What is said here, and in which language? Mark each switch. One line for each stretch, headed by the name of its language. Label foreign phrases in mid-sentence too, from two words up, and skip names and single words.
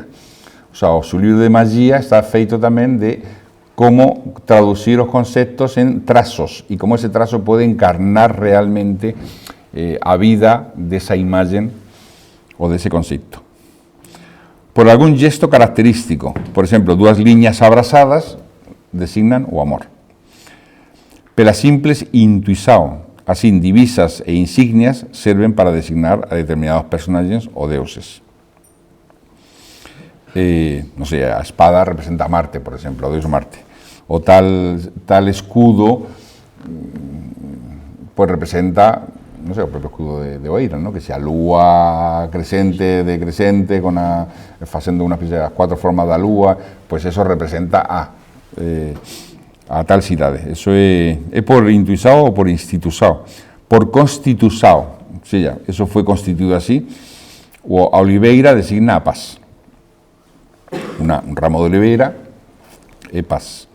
Spanish: O sea,
Galician: o seu libro de magia está feito tamén de como traducir os conceptos en trazos e como ese trazo pode encarnar realmente a vida desa imagen ou dese concepto. Por algún gesto característico, por exemplo, dúas liñas abrazadas designan o amor.
Spanish: Pela simples intuición, Así, divisas e insignias sirven para designar a determinados personajes o dioses. No sé, a espada representa a Marte, por ejemplo, a Dios Marte. O tal escudo, pues representa, no sé, el propio escudo de Oira, ¿no? Que sea
Galician: lúa crescente, decrescente,
Spanish: haciendo una especie de las 4 formas de la lúa, pues eso representa a tal cidade.
Galician: Eso é por intuizado ou por instituzado? Por constituzado.
Spanish: O sea, eso fue constituido así.
Galician: O a oliveira designa a paz. Un ramo de oliveira é paz.